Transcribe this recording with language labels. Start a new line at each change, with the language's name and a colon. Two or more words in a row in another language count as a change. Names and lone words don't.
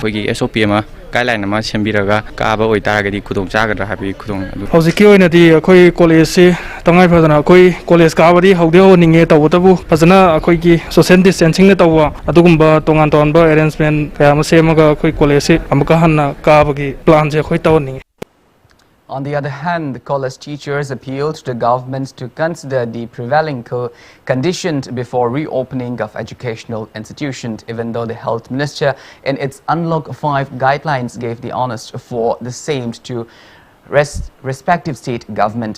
Manipuri: ꯑꯩꯈꯣꯏꯒꯤ SOP ꯑꯃ ꯒꯥꯏꯗꯂꯥꯏꯟ ꯑꯃ ꯁꯦꯝꯕꯤꯔꯒ ꯀꯥꯕ ꯑꯣꯏꯇꯥꯔꯒꯗꯤ ꯈꯨꯗꯣꯡ ꯆꯥꯒꯗ꯭ꯔꯥ ꯍꯥꯏꯕꯒꯤ ꯍꯧꯖꯤꯛꯀꯤ ꯑꯣꯏꯅꯗꯤ ꯑꯩꯈꯣꯏ ꯀꯣꯂꯦꯖꯁꯤ ꯇꯉꯥꯏ ꯐꯗꯅ ꯑꯩꯈꯣꯏ ꯀꯣꯂꯦꯖ ꯀꯥꯕꯗꯤ ꯍꯧꯅꯤꯡꯉꯦ ꯇꯧꯕꯇꯕꯨ ꯐꯖꯅ ꯑꯩꯈꯣꯏꯒꯤ
English: social distancing
Manipuri: ꯇꯧꯕ ꯑꯗꯨꯒꯨꯝꯕ ꯇꯣꯉꯥꯟ ꯇꯣꯉꯥꯟꯕ ꯑꯦꯔꯦꯟꯖꯃꯦꯟ ꯀꯌꯥ ꯑꯃ ꯁꯦꯝꯃꯒ ꯑꯩꯈꯣꯏ ꯀꯣꯂꯦꯖꯁꯤ ꯑꯃꯨꯛꯀ ꯍꯟꯅ ꯀꯥꯕꯒꯤ ꯄ꯭ꯂꯥꯟꯁꯦ ꯑꯩꯈꯣꯏ ꯇꯧꯍꯟꯅꯤꯡꯉꯤ.
English: On the other hand, the college teachers appealed to the government to consider the prevailing conditions before reopening of educational institutions, even though the health minister in its Unlock 5 guidelines gave the honors for the same to respective state government.